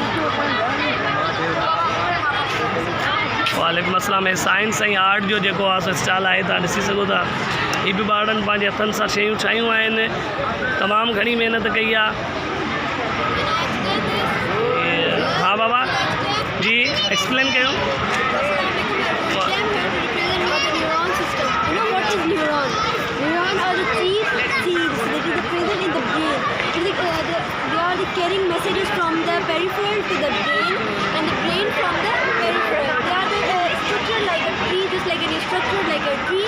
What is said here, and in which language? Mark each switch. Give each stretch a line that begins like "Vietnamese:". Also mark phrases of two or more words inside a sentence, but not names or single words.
Arabic: وعليكم السلام.
Sindhi: ऐं साइंस ऐं आर्ट जो जेको आहे सो स्टॉल आहे, तव्हां ॾिसी सघो था हीअ बि ॿारनि पंहिंजे हथनि सां शयूं ठाहियूं आहिनि, तमामु घणी महिनत कई आहे। हाँ बाबा जी, एक्सप्लेन कयो।
English: Carrying messages from the peripheral to the brain and the brain from the peripheral. They are structured like a tree, just like any structure like a tree.